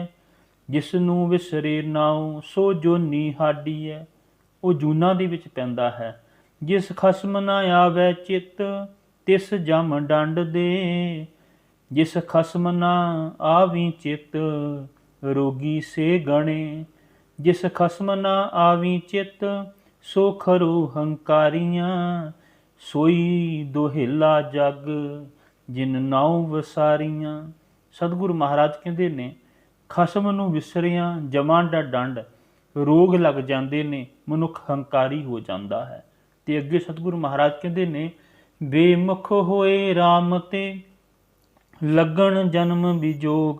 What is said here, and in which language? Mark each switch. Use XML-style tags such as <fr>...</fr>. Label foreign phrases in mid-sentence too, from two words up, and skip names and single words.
<pa>ਜਿਸ ਨੂੰ ਵਿਸਰੇ ਨਾਉ ਸੋ ਜੋਨੀ ਹਾਡੀਐ, ਉਹ ਜੂਨਾਂ ਦੇ ਵਿੱਚ ਪੈਂਦਾ ਹੈ। ਜਿਸ ਖਸਮ ਨਾ ਆਵੈ ਚਿੱਤ, ਤਿਸ ਜਮ ਡੰਡ ਦੇ। ਜਿਸ ਖਸਮ ਨਾ ਆਵੀ ਚਿੱਤ, ਰੋਗੀ ਸੇ ਗਣੇ। ਜਿਸ ਖਸਮ ਨ ਆਵੀ ਚਿਤ, ਸੋ ਖਰੋ ਹੰਕਾਰੀਆਂ। ਸੋਈ ਦੋਹੇਲਾ ਜਗ, ਜਿਨ नाਉ ਵਸਾਰੀਆਂ। ਸਤਿਗੁਰੂ ਮਹਾਰਾਜ ਕਹਿੰਦੇ ਨੇ ਖਸਮ ਨੂੰ ਵਿਸਰਿਆਂ ਜਮਾਂ ਦਾ ਡੰਡ, ਰੋਗ ਲੱਗ ਜਾਂਦੇ ਨੇ, ਮਨੁੱਖ ਹੰਕਾਰੀ ਹੋ ਜਾਂਦਾ ਹੈ। ਤੇ ਅੱਗੇ ਸਤਿਗੁਰੂ ਮਹਾਰਾਜ ਕਹਿੰਦੇ ਨੇ ਬੇਮੁਖ ਹੋਏ RAM ਤੇ, ਲੱਗਣ ਜਨਮ ਵਿਜੋਗ।</pa>